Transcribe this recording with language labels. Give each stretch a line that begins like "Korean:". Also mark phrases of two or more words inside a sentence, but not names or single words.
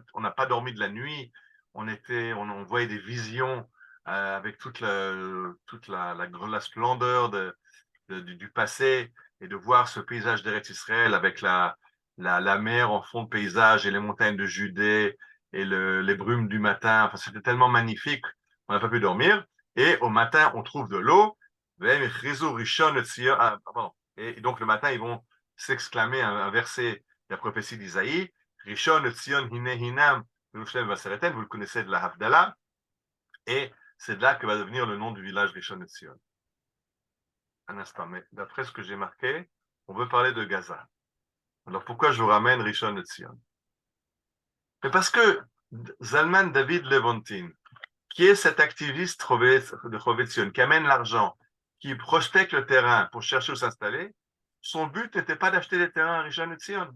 French: On n'a pas dormi de la nuit, on voyait des visions avec toute la splendeur du passé, et de voir ce paysage d'Eretz Israël avec la mer en fond de paysage et les montagnes de Judée et les brumes du matin. Enfin, c'était tellement magnifique, on n'a pas pu dormir. Et au matin, on trouve de l'eau. Et donc le matin, ils vont s'exclamer un verset de la prophétie d'Isaïe.
Hebrew: ראשון לציון הנה הנם,
French: vous le connaissez de la Havdalah. Et c'est de là que va devenir le nom du village Rishon Tzion. Un instant, mais d'après ce que j'ai marqué, on veut parler de Gaza. Alors pourquoi je vous ramène Rishon LeZion? Mais parce que Zalman David Levontin, qui est cet activiste de Chovetz Zion, qui amène l'argent, qui prospecte le terrain pour chercher où s'installer, son but n'était pas d'acheter des terrains à Rishon LeZion.